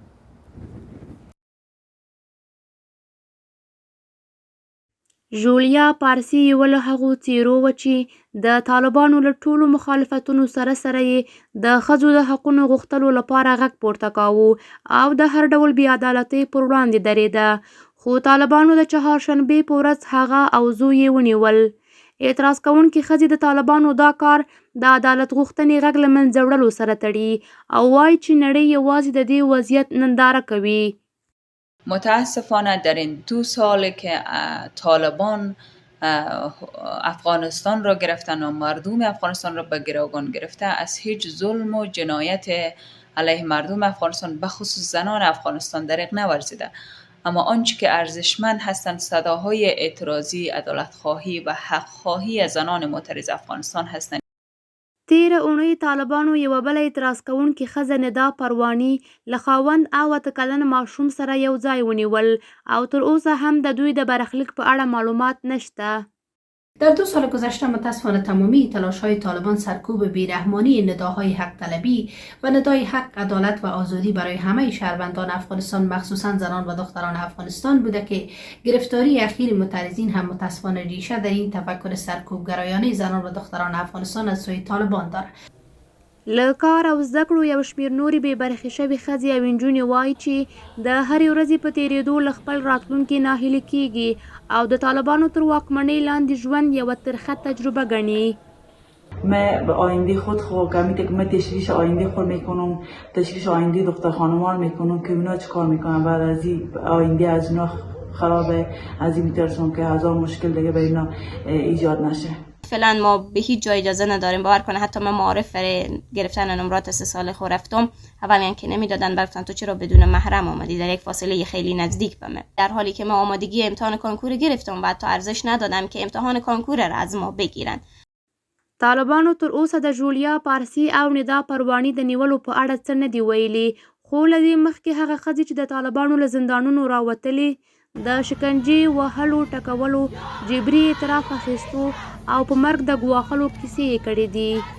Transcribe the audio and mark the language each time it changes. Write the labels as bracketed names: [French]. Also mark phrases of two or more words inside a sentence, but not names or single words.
[Pashto] جولیا پارسي یوه له هغو څیرو وه چې د طالبانو له ټولو مخالفتونو سره یې د ښځو د حقونو غوښتلو لپاره غږ پورته کاوه او د هر ډول بې عدالتۍ پر وړاندې درېده. خو طالبانو د چهارشنبې په ورځ هغه او زوی یې ونیول. اعتراض کوونکې ښځې د طالبانو دا کار د عدالت غوښتنې غږ له منځه وړلو سره تړي او وایي چې نړۍ یوازې د دې وضعیت ننداره کوي. [Persian] متاسفانه در این 2 سال که طالبان افغانستان را گرفتن و مردم افغانستان را به گروگان گرفته از هیچ ظلم و جنایت علیه مردم افغانستان بخصوص زنان افغانستان دریغ نورزیده. اما آنچه که ارزشمند هستند صداهای اعتراضی، عدالتخواهی و حقخواهی از زنان معترض افغانستان هستند. [Pashto] تیره اونۍ طالبانو یوه بله اعتراض کوونکې ښځه ندا پرواني له خاوند او 8 کلن ماشوم سره یو ځای ونیول او تر اوسه هم د دوی د برخلیک په اړه معلومات نشته. [Persian] در 2 سال گذشته متاسفانه تمامی تلاش‌های طالبان سرکوب بیرحمانه نداهای حق طلبی و ندای حق، عدالت و آزادی برای همه شهروندان افغانستان مخصوصا زنان و دختران افغانستان بوده که گرفتاری اخیر معترضین هم متاسفانه ریشه در این تفکر سرکوبگرایانه زنان و دختران افغانستان از سوی طالبان دارد. [Pashto] له کار او زده کړو یو شمېر نورې بې برخې شوې ښځې او نجونې وایي چې د هرې ورځې په تېرېدو له خپل راتلونکي ناهیلې کېږي او د طالبانو تر واکمنۍ لاندې ژوند یوه ترخه تجربه ګڼي. [Persian] من به آینده خود میگم من تشریح آینده خود میکنم، تشریح آینده دختر خانمان میکنم که اونا چه کار میکنن بعد از این آینده از اونا خرابه. از این میترسم که هزار مشکل دیگه به اینا ایجاد نشه. فعلا ما به هیچ جای اجازه نداریم. باور کنه حتی من معارف برای گرفتن نمرات 3 سال خود رفتم، اولا که نمیدادن، گفتن تو چرا بدون محرم آمدی در یک فاصله خیلی نزدیک به من، در حالی که ما آمادگی امتحان کنکور گرفتم و حتی ارزش ندادم که امتحان کنکور را از ما بگیرن. [Pashto] طالبانو تر اوسه د جولیا پارسی او ندا پروانی د نیولو په اړه څه نه دی ویلي، خو له دې مخکې هغه ښځې چې د طالبانو له زندانونو راوتلې د شکنجې، وهلو، ټکولو، جبري اعتراف اخیستو او په مرګ د ګواښلو کیسې یې کړې دي.